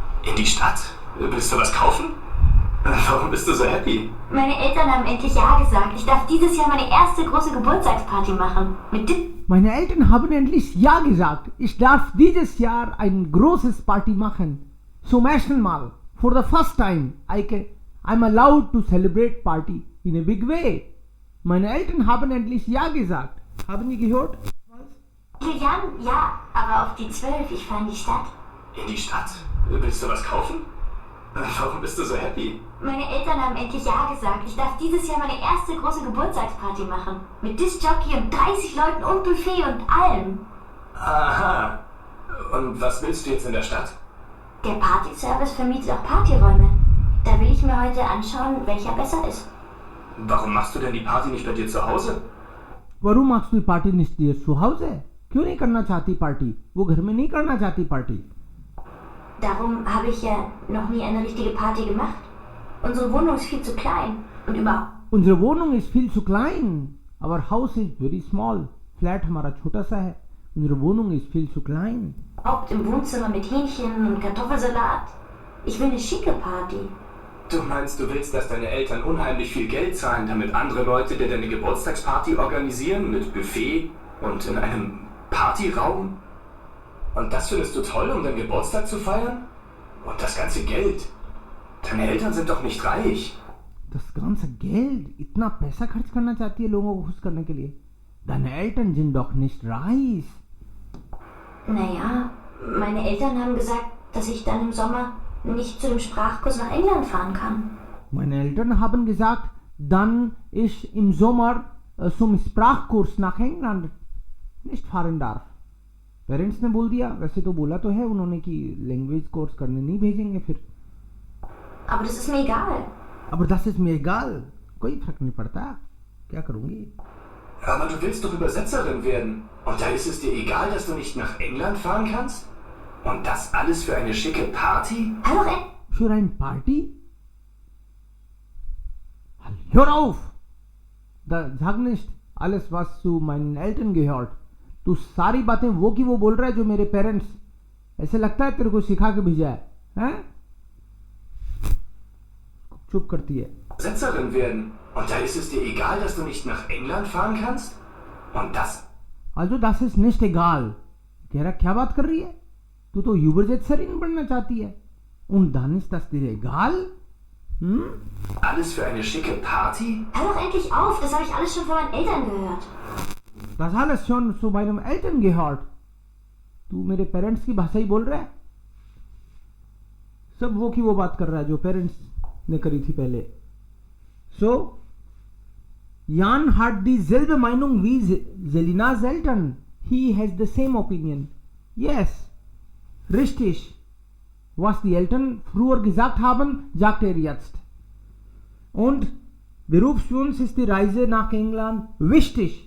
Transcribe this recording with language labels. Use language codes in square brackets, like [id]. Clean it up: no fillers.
[de] In die Stadt? Willst du was kaufen? Warum bist du so happy? Meine Eltern haben endlich ja gesagt. Ich darf dieses Jahr meine erste große Geburtstagsparty machen. Mit Meine Eltern haben endlich ja gesagt. Ich darf dieses Jahr ein großes Party machen. Zum ersten Mal. [en] For the first time. I'm allowed to celebrate party in a big way. [de] Meine Eltern haben endlich ja gesagt. Haben Sie gehört? Julian, ja, aber auf die 12, ich fahre in die Stadt. In die Stadt? Willst du was kaufen? Warum bist du so happy? Meine Eltern haben endlich ja gesagt. Ich darf dieses Jahr meine erste große Geburtstagsparty machen. Mit Discjockey und 30 Leuten und Buffet und allem. Aha. Und was willst du jetzt in der Stadt? Der Partyservice vermietet auch Partyräume. Da will ich mir heute anschauen, welcher besser ist. Warum machst du denn die Party nicht bei dir zu Hause? Warum machst du die Party nicht dir zu Hause? [hi] क्यों नहीं करना चाहती party? वो घर में नहीं करना चाहती party. [de] Darum habe ich ja noch nie eine richtige Party gemacht. Unsere Wohnung ist viel zu klein. Und überhaupt. Unsere Wohnung ist viel zu klein. [en] Our house is very small. [hi] Flat हमारा छोटा सा है. [de] Unsere Wohnung ist viel zu klein. Überhaupt im Wohnzimmer mit Hähnchen und Kartoffelsalat. Ich will eine schicke Party. Du meinst, du willst, dass deine Eltern unheimlich viel Geld zahlen, damit andere Leute dir deine Geburtstagsparty organisieren mit Buffet und in einem Partyraum? Und das findest du toll, um deinen Geburtstag zu feiern? Und das ganze Geld? Deine Eltern sind doch nicht reich. Das ganze Geld, [hi] इतना पैसा खर्च करना चाहती है लोगों को खुश करने के लिए. [de] Deine Eltern sind doch nicht reich. Naja, meine Eltern haben gesagt, dass ich dann im Sommer nicht zu dem Sprachkurs nach England fahren kann. Meine Eltern haben gesagt, dann ich im Sommer zum Sprachkurs nach England nicht fahren darf. [hi] Parents ने बोल दिया. वैसे तो बोला तो है उन्होंने कि लैंग्वेज कोर्स करने नहीं भेजेंगे फिर. [de] Aber das ist mir egal. Aber das ist mir egal. [hi] कोई फर्क नहीं पड़ता. क्या करूंगी? [de] Aber du willst doch Übersetzerin werden. Und da ist es dir egal, dass du nicht nach England fahren kannst? Und das alles für eine schicke Party? Hör doch Für ein Party? Hör auf! Sag nicht alles, was zu meinen Eltern gehört. [hi] तू सारी बातें वो की वो बोल रहा है जो मेरे पेरेंट्स, ऐसे लगता है तेरे को सिखा के भेजा है, हैं? चुप करती है. [de] Übersetzerin werden. Und da ist es dir egal, dass du nicht nach England fahren kannst? Und das... Also das ist nicht egal. [hi] कह रहा क्या बात कर रही है? तू तो Übersetzerin बनना चाहती है. [de] Und dann ist das dir egal? Alles für eine schicke Party? Hör doch endlich auf, das habe ich alles schon von meinen Eltern gehört. Das alles schon zu meinen Eltern gehört. [hi] तू मेरे parents की भाषा ही बोल रहा है. सब वो की वो बात कर रहा है जो पेरेंट्स ने करी थी पहले. [de] So, Jan hat dieselbe Meinung wie Selinas Eltern. [en] He has the same opinion. Yes, richtig. [de] Was die Eltern früher gesagt haben, sagt jetzt. Und Berufswunsch ist die Reise nach England wichtig.